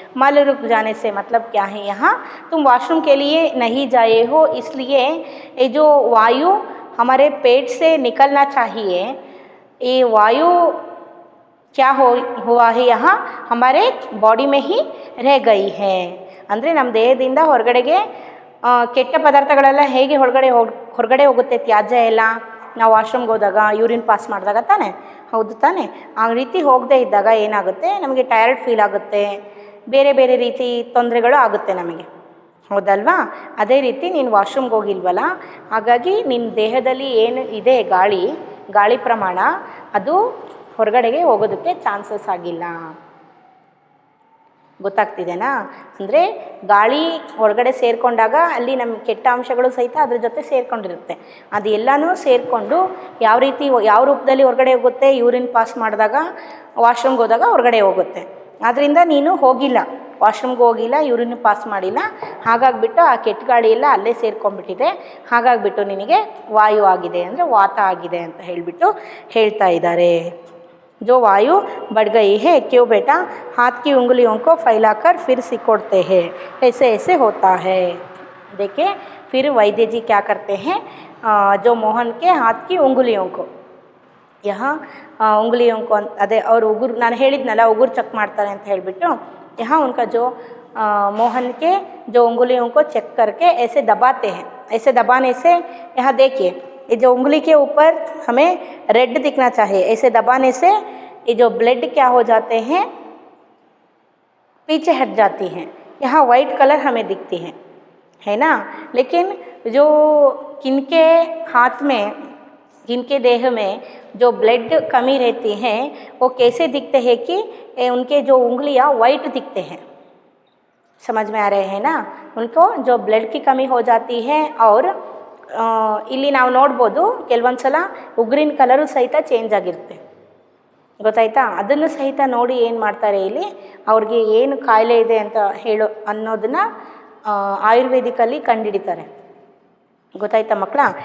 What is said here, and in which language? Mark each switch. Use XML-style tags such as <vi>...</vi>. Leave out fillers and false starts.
<hi>मल रुक जाने से मतलब क्या है, यहाँ तुम वॉशरूम के लिए नहीं जाए हो, इसलिए ये जो वायु हमारे पेट से निकलना चाहिए, ये वायु क्या हुआ है, यहाँ हमारे बॉडी में ही रह गई है.</hi> <kn>ಅಂದರೆ ನಮ್ಮ ದೇಹದಿಂದ ಹೊರಗಡೆಗೆ ಕೆಟ್ಟ ಪದಾರ್ಥಗಳೆಲ್ಲ ಹೇಗೆ ಹೊರಗಡೆ ಹೋಗುತ್ತೆ ತ್ಯಾಜ್ಯ ಎಲ್ಲ ನಾವು ವಾಶ್ರೂಮ್ಗೆ ಹೋದಾಗ ಯೂರಿನ್ ಪಾಸ್ ಮಾಡಿದಾಗ ತಾನೇ, ಹೌದು ತಾನೇ? ಆ ರೀತಿ ಹೋಗದೇ ಇದ್ದಾಗ ಏನಾಗುತ್ತೆ, ನಮಗೆ ಟಯರ್ಡ್ ಫೀಲ್ ಆಗುತ್ತೆ, ಬೇರೆ ಬೇರೆ ರೀತಿ ತೊಂದರೆಗಳು ಆಗುತ್ತೆ ನಮಗೆ, ಹೌದಲ್ವಾ? ಅದೇ ರೀತಿ ನೀನು ವಾಶ್ರೂಮ್ಗೆ ಹೋಗಿಲ್ವಲ್ಲ, ಹಾಗಾಗಿ ನಿನ್ನ ದೇಹದಲ್ಲಿ ಏನು ಇದೆ ಗಾಳಿ ಪ್ರಮಾಣ ಅದು ಹೊರಗಡೆಗೆ ಹೋಗೋದಕ್ಕೆ ಚಾನ್ಸಸ್ ಆಗಿಲ್ಲ. ಗೊತ್ತಾಗ್ತಿದೆನಾ? ಅಂದರೆ ಗಾಳಿ ಹೊರಗಡೆ ಸೇರಿಕೊಂಡಾಗ ಅಲ್ಲಿ ನಮ್ಮ ಕೆಟ್ಟ ಅಂಶಗಳು ಸಹಿತ ಅದ್ರ ಜೊತೆ ಸೇರಿಕೊಂಡಿರುತ್ತೆ. ಅದು ಎಲ್ಲನೂ ಸೇರಿಕೊಂಡು ಯಾವ ರೂಪದಲ್ಲಿ ಹೊರಗಡೆ ಹೋಗುತ್ತೆ, ಯೂರಿನ್ ಪಾಸ್ ಮಾಡಿದಾಗ, ವಾಶ್ರೂಮ್ಗೆ ಹೋದಾಗ ಹೊರಗಡೆ ಹೋಗುತ್ತೆ. ಆದ್ದರಿಂದ ನೀನು ಹೋಗಿಲ್ಲ, ವಾಶ್ರೂಮ್ಗೆ ಹೋಗಿಲ್ಲ, ಯೂರಿನ್ ಪಾಸ್ ಮಾಡಿಲ್ಲ, ಹಾಗಾಗಿಬಿಟ್ಟು ಆ ಕೆಟ್ಟ ಗಾಳಿ ಎಲ್ಲ ಅಲ್ಲೇ ಸೇರ್ಕೊಂಡ್ಬಿಟ್ಟಿದೆ. ಹಾಗಾಗಿಬಿಟ್ಟು ನಿನಗೆ ವಾಯು ಆಗಿದೆ, ಅಂದರೆ ವಾತ ಆಗಿದೆ ಅಂತ ಹೇಳ್ತಾ ಇದ್ದಾರೆ.</kn> <hi>जो वायु बढ़ गई है, क्यों बेटा? हाथ की उंगलियों को फैलाकर फिर सिकोड़ते हैं, ऐसे होता है. देखिए फिर वैद्य जी क्या करते हैं, जो मोहन के हाथ की उंगलियों को यहाँ उंगलियों को अದೇ और उगुर</hi> <kn>ನಾನು ಹೇಳಿದ್ನಲ್ಲ</kn> <hi>उगुर</hi> <kn>ಚೆಕ್ ಮಾಡ್ತಾರೆ ಅಂತ ಹೇಳಿಬಿಟ್ಟು,</kn> <hi>यहाँ उनका जो मोहन के जो उंगलियों को चेक करके ऐसे दबाते हैं. ऐसे दबाने से यहाँ देखिए ये जो उंगली के ऊपर हमें रेड दिखना चाहिए. ऐसे दबाने से ये जो ब्लड क्या हो जाते हैं, पीछे हट जाती हैं. यहाँ वाइट कलर हमें दिखती है ना. लेकिन जो किनके हाथ में, किनके देह में जो ब्लड कमी रहती है, वो कैसे दिखते हैं कि उनके जो उंगलियाँ वाइट दिखते हैं. समझ में आ रहे हैं ना? उनको जो ब्लड की कमी हो जाती है.</hi> <kn>और ಇಲ್ಲಿ ನಾವು ನೋಡ್ಬೋದು ಕೆಲವೊಂದು ಸಲ ಉಗುರಿನ ಕಲರು ಸಹಿತ ಚೇಂಜ್ ಆಗಿರುತ್ತೆ, ಗೊತ್ತಾಯ್ತಾ? ಅದನ್ನು ಸಹಿತ ನೋಡಿ ಏನು ಮಾಡ್ತಾರೆ, ಇಲ್ಲಿ ಅವ್ರಿಗೆ ಏನು ಕಾಯಿಲೆ ಇದೆ ಅಂತ ಅನ್ನೋದನ್ನು ಆಯುರ್ವೇದಿಕಲ್ಲಿ ಕಂಡುಹಿಡಿತಾರೆ, ಗೊತ್ತಾಯ್ತಾ ಮಕ್ಕಳ?</kn>